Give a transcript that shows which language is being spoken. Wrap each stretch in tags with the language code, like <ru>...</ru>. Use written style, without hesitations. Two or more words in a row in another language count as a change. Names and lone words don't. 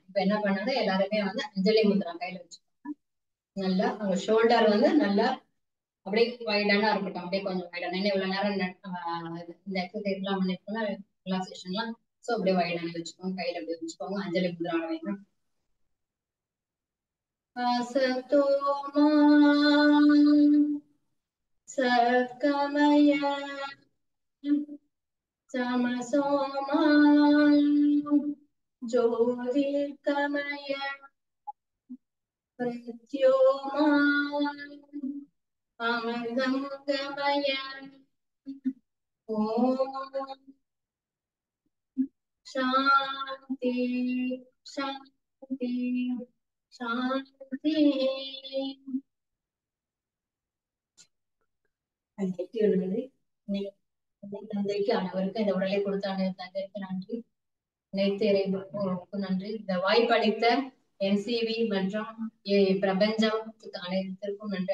<ta>இப்ப என்ன பண்ணாங்க, எல்லாருமே வந்து அஞ்சலி முத்ரா கையில வச்சுக்கோங்க. நல்லா அவங்க ஷோல்டர் வந்து நல்லா அப்படியே வைடானா இருக்கட்டும். அப்படியே கொஞ்சம் வைடான, இவ்வளவு நேரம் இந்த எக்ஸசைஸ் எல்லாம் பண்ணிருக்கோம்னா ரிலாக்ஸேஷன் எல்லாம். சோ அப்படியே வைடான வச்சுக்கோங்க. கையில அப்படியே வச்சுக்கோங்க. அஞ்சலி முத்ரா வைங்க.</ta> <sa>असतो मा सद्गमय तमसो मा ज्योतिर्गमय मृत्योर्मा अमृतं गमय। ओम शांति शांति शांति।</sa> <ta>நன்றி. தந்தைக்கு அனைவருக்கும் இந்த உடலை கொடுத்த தந்தைக்கு நன்றி. அனைத்து இறைவனுக்கும் நன்றி. இந்த வாய்ப்பளித்த NCV மற்றும் பிரபஞ்சம் அனைத்திற்கும் நன்றி.</ta>